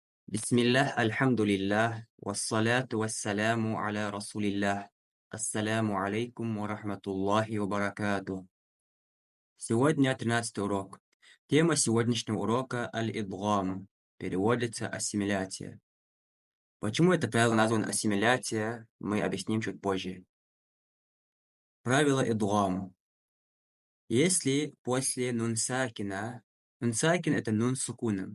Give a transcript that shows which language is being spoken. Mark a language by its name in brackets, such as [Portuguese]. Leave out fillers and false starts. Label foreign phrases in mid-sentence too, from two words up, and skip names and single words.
[Arabic] بسم الله، الحمد لله، والصلاة والسلام على رسول الله. السلام عليكم ورحمة الله وبركاته. [Russian] Сегодня 13-й урок. Тема сегодняшнего урока аль-идгам. Переводится ассимиляция. Почему это правило названо ассимиляция, мы объясним чуть позже. Правило идгам. Если после нун сакина это нун с сукуном.